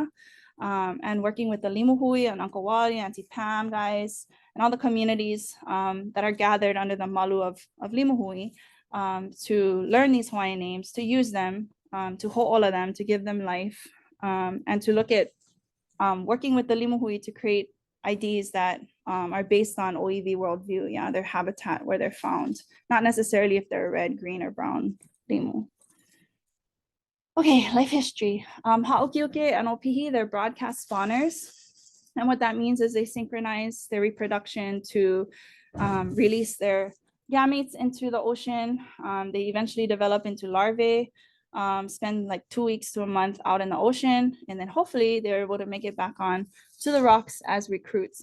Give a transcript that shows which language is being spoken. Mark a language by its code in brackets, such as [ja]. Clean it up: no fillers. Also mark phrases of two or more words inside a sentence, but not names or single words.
[en] And working with the limu hui and Uncle Wally, Auntie Pam guys, and all the communities that are gathered under the malu of limu hui to learn these Hawaiian names, to use them, to ho'ola them, to give them life. And to look at working with the limu hui to create IDs that are based on ʻōiwi worldview, yeah, their habitat, where they're found, not necessarily if they're red, green, or brown limu. Okay, life history. Ha'ukeʻuke and ʻopihi, they're broadcast spawners. And what that means is they synchronize their reproduction to release their gametes into the ocean. They eventually develop into larvae, spend like 2 weeks to a month out in the ocean, and then hopefully they're able to make it back on to the rocks as recruits.